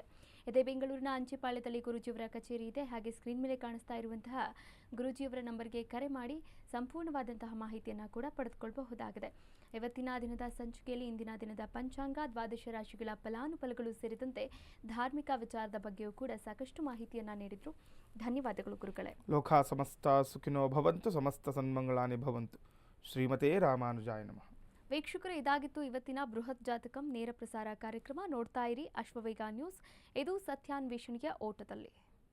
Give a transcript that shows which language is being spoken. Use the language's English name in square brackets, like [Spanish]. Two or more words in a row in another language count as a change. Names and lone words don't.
[Kannada] ಇದೇ ಬೆಂಗಳೂರಿನ ಅಂಚೆಪಾಳ್ಯದಲ್ಲಿ ಗುರುಜಿಯವರ ಕಚೇರಿ ಇದೆ. ಹಾಗೆ ಸ್ಕ್ರೀನ್ ಮೇಲೆ ಕಾಣಿಸ್ತಾ ಇರುವಂತಹ ಗುರುಜಿಯವರ ನಂಬರ್ಗೆ ಕರೆ ಮಾಡಿ ಸಂಪೂರ್ಣವಾದಂತಹ ಮಾಹಿತಿಯನ್ನು ಕೂಡ ಪಡೆದುಕೊಳ್ಳಬಹುದಾಗಿದೆ. ಇವತ್ತಿನ ದಿನದ ಸಂಚಿಕೆಯಲ್ಲಿ ಇಂದಿನ ದಿನದ ಪಂಚಾಂಗ, ದ್ವಾದಶ ರಾಶಿಗಳ ಫಲಾನುಫಲಗಳು ಸೇರಿದಂತೆ ಧಾರ್ಮಿಕ ವಿಚಾರದ ಬಗ್ಗೆಯೂ ಕೂಡ ಸಾಕಷ್ಟು ಮಾಹಿತಿಯನ್ನು ನೀಡಿದ್ರು. ಧನ್ಯವಾದಗಳು ಗುರುಗಳೇ. [Sanskrit] ಲೋಕ ಸಮಸ್ತ ಸುಖಿನೋ ಭವಂತು, ಸಮಸ್ತ ಸನ್ಮಂಗಳಾನಿ ಭವಂತು. ಶ್ರೀಮತೇ ರಾಮಾನುಜಾಯ ನಮಃ. [Kannada] ವೀಕ್ಷಕರು, ಇದಾಗಿತ್ತು ಇವತ್ತಿನ ಬೃಹತ್ ಜಾತಕಂ ನೇರ ಪ್ರಸಾರ ಕಾರ್ಯಕ್ರಮ. ನೋಡ್ತಾ ಇರಿ ಅಶ್ವವೇಗ ನ್ಯೂಸ್. ಇದು ಸತ್ಯಾನ್ವೇಷಣೆಯ ಓಟದಲ್ಲಿ.